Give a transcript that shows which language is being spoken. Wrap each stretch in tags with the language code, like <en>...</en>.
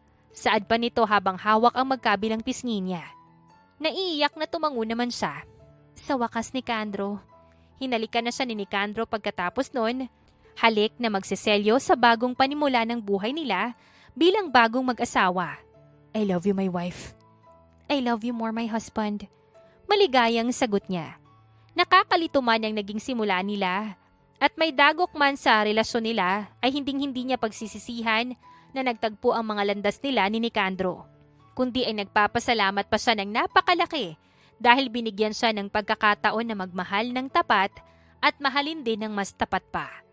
<tl>Saad pa nito habang hawak ang magkabilang pisngi niya. Naiiyak na tumango naman siya. Sa wakas, Nicandro. Hinalikan na siya ni Nicandro pagkatapos nun. Halik na magseselyo sa bagong panimula ng buhay nila bilang bagong mag-asawa.</tl> <en>I love you, my wife. I love you more, my husband.</en> <tl>Maligayang sagot niya. Nakakalito man ang naging simula nila. At may dagok man sa relasyon nila ay hinding-hindi niya pagsisisihan na nagtagpo ang mga landas nila ni Nicandro. Kundi ay nagpapasalamat pa siya ng napakalaki dahil binigyan siya ng pagkakataon na magmahal ng tapat at mahalin din ng mas tapat pa.</tl>